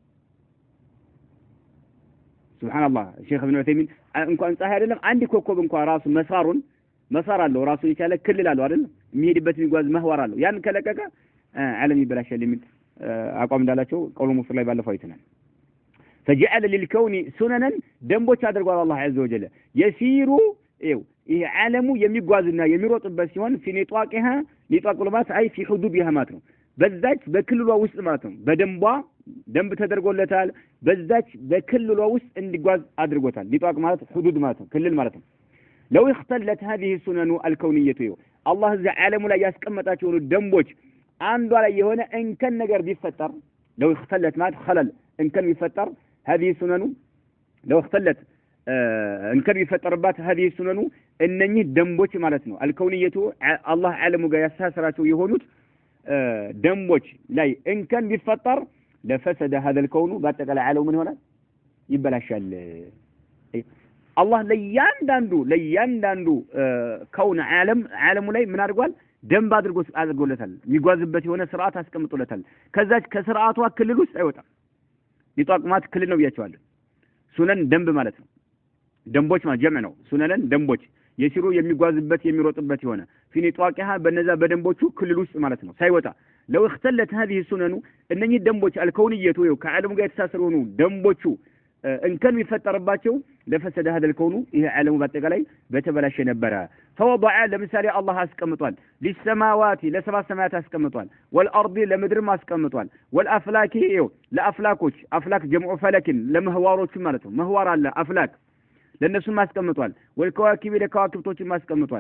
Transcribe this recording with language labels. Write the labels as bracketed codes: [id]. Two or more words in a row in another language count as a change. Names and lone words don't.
[ar] سبحان الله الشيخ ابن عثيمين [am] እንኳን ፀሐይ አይደለም አንድ ኮከብ እንኳን ራሱ መስار አለው ራሱ ይቻለ ክልል አለው አይደል የሚሄድበት የሚጓዝ ምህዋር አለው ያን ከለቀቀ ዓለም ይበላሻል የሚል አቋም እንዳላቸው ቀውሉ ሙፍር ላይ ባለፈው አይተናል [ar] فجعل للكون سننا [am] ደንቦች አድርጓል አላህ [ar] عز وجل يسير [am] ይሄ ዓለሙ የሚጓዝና የሚሮጥበት ሲሆን [ar] في نطاقها نطاق الوقت أي في حدودها [am] ማለት ነው በዛች በክልሏ ውስጥ ማለት ነው በደንቧ ደንብ ተደርጎለታል በዛች በክልሏ ውስጥ እንዲጓዝ አድርጎታል نطاق ማለት حدود ማለት ነው ክልል ማለት ነው [ar] لو اختلت هذه السنن الكونية الله ذا [am] ዓለሙ ላይ ያስቀመጣቸው ደንቦች አንዷ ላይ የሆነ እንከን ነገር ቢፈጠር [ar] لو اختلت [am] ማለት خلل እንከን ቢፈጠር [ar] هذه السنن لو اختلت [am] እንከን ቢፈጠርባት [ar] هذه السنن [am] እነኚህ ደንቦች ማለት ነው [ar] الكونية الله [am] ዓለሙ ጋር ያሳሰራቸው የሆኑት ደንቦች ላይ እንከን ቢፈጠር [ar] لفسد هذا الكون [am] በአጠቃላይ ዓለሙ ምን ይሆናል ይበላሻል አላህ ለያንዳንዱ ከውን ዓለሙ ላይ ምን አድርጓል ደንብ አድርጎለታል የሚጓዝበት የሆነ ስርዓት አስቀምጦለታል ከዛች ከስርዓቷ ክልል ውስጥ አይወጣም ሊጧቅማት ክልል ነው ብያቸዋለሁ ሱነን ደንብ ማለት ነው ደንቦች ማለት ጀምዕ ነው ሱነን ደንቦች የሲሩ የሚጓዝበት የሚሮጥበት የሆነ [ar] في نطاقها [am] በነዛ በደንቦቹ ክልል ውስጥ ማለት ነው ሳይወጣ [ar] لو اختلت هذه السنن [am] እነኚህ ደንቦች አልከውንየቱ ከዓለሙ ጋር የተሳሰሩ ደንቦቹ እንከን ይፈጠርባቸው [ar] لفسد هذا الكون [am] ይሄ ዓለሙ በአጠቃላይ በተበላሸ ነበር فوضع ለምሳሌ አላህ አስቀምጧል للسماوات ለሰባት ሰማያት አስቀምጧል والارض ለምድርም አስቀምጧል والافلاك ለአፍላኮች [ar] أفلاك جمع فلك [am] ለምህዋሮች ማለት ነው ምህዋር አለ አፍላክ ለነሱም አስቀምጧል والكواكب ለከዋክብቶችም አስቀምጧል